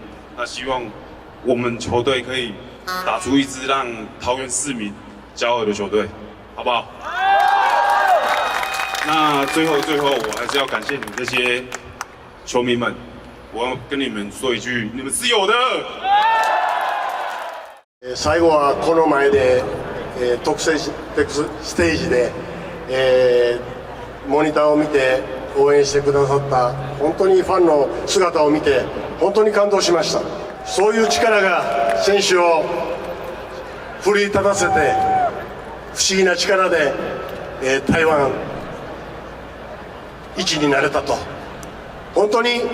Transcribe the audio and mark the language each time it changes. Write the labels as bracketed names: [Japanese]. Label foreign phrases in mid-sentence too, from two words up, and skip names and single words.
[Chinese] 那希望我们球队可以打出一支让桃园市民骄傲的球队，好不好？那最后，我还是要感谢你们这些球迷们。我要跟你们说一句，你们是有的。 [Japanese] 最後はこの前で、特設ステージで、モニターを見て応援してくださった本当にファンの姿を見て本当に感動しました。そういう力が選手を奮い立たせて不思議な力で、台湾一になれたと本当に。